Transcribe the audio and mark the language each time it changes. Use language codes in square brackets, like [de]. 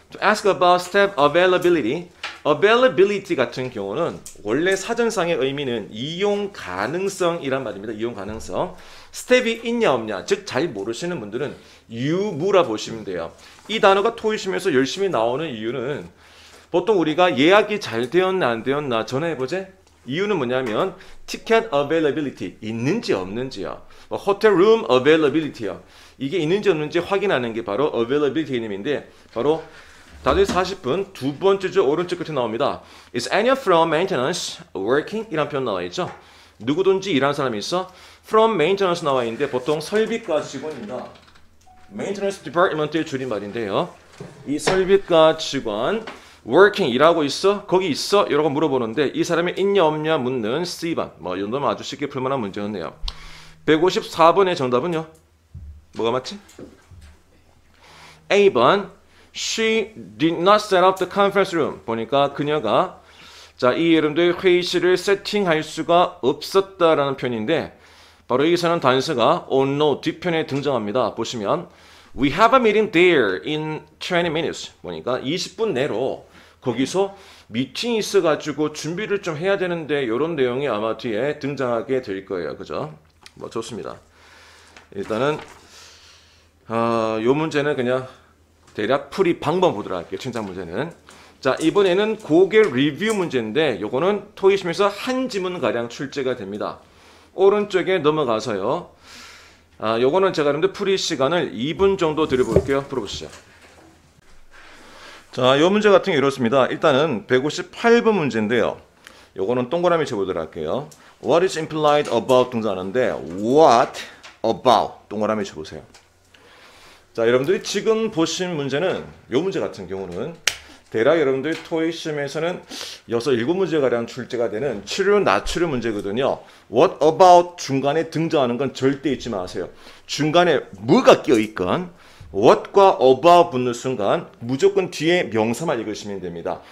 [en] To ask about step availability. [ko] Availability 같은 경우는 원래 사전상의 의미는 이용 가능성이란 말입니다. 이용 가능성. 스텝이 있냐 없냐. 즉 잘 모르시는 분들은 유무라 보시면 돼요. 이 단어가 토익 시험에서 열심히 나오는 이유는 보통 우리가 예약이 잘 되었나 안 되었나 전화해보제? 이유는 뭐냐면 ticket availability 있는지 없는지요. hotel room availability요. 이게 있는지 없는지 확인하는 게 바로 availability 개념인데 바로 5시 40분 두 번째 줄 오른쪽 끝에 나옵니다. [en] Is anyone from maintenance working? [ko] 이란 표현 나와 있죠. 누구든지 일하는 사람이 있어. From maintenance 나와 있는데 보통 설비과 직원입니다. Maintenance department의 줄임말인데요. 이 설비과 직원 working 일하고 있어? 거기 있어? 이라고 물어보는데 이 사람이 있냐 없냐 묻는 C번. 뭐 이 정도면 아주 쉽게 풀만한 문제였네요. 154번의 정답은요. 뭐가 맞지? A번. [en] She did not set up the conference room. [ko] 보니까 그녀가 자, 이 여러분들 회의실을 세팅할 수가 없었다라는 표현인데 바로 여기서는 단서가 [en] oh no [ko] 뒷편에 등장합니다. 보시면 [en] We have a meeting there in 20 minutes. [ko] 보니까 20분 내로 거기서 미팅이 있어가지고 준비를 좀 해야 되는데 이런 내용이 아마 뒤에 등장하게 될 거예요. 그죠? 뭐 좋습니다. 일단은 요 문제는 그냥 대략 풀이 방법 보도록 할게요. 칭찬 문제는. 자, 이번에는 고개 리뷰 문제인데 요거는 토익 시험에서 한 지문가량 출제가 됩니다. 오른쪽에 넘어가서요. 요거는 제가 여러분들 풀이 시간을 2분 정도 드려볼게요. 풀어보시죠. 자, 요 문제 같은 게 이렇습니다. 일단은 158번 문제인데요. 요거는 동그라미 쳐보도록 할게요. [en] What is implied about [ko] 등장하는데 What about 동그라미 쳐보세요. 자, 여러분들이 지금 보신 문제는 요 문제 같은 경우는 대략 여러분들 토익 시험에서는 6, 7문제가량 출제가 되는 추려 나추려 문제거든요. What about 중간에 등장하는 건 절대 잊지 마세요. 중간에 뭐가 끼어있건 what과 about 붙는 순간 무조건 뒤에 명사만 읽으시면 됩니다.